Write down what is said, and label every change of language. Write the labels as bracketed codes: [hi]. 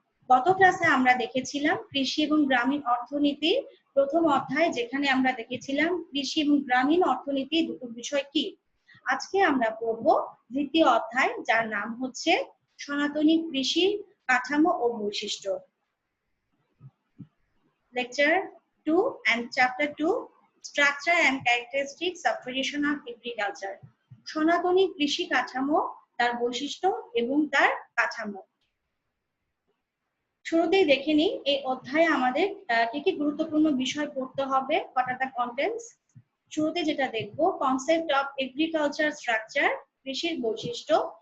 [bn] গত ক্লাসে আমরা দেখেছিলাম কৃষি এবং গ্রামীণ অর্থনীতি প্রথম অধ্যায়, যেখানে আমরা দেখেছিলাম কৃষি এবং গ্রামীণ অর্থনীতি দুটো বিষয় কি। আজকে আমরা পড়ব দ্বিতীয় অধ্যায়, যার নাম হচ্ছে সনাতনী কৃষি কাঠামো ও বৈশিষ্ট্য। [en] Lecture 2 and Chapter 2, Structure and Characteristics of Traditional Agriculture. [bn] সনাতনী কৃষি কাঠামো, তার বৈশিষ্ট্য এবং তার কাঠামো। শুরুতেই দেখে নিই এই অধ্যায়ে আমাদের কি কি গুরুত্বপূর্ণ বিষয় পড়তে হবে। [en] What are the contents? [bn] শুরুতে যেটা দেখব, [en] concept of agriculture structure, [bn] কৃষির বৈশিষ্ট্য।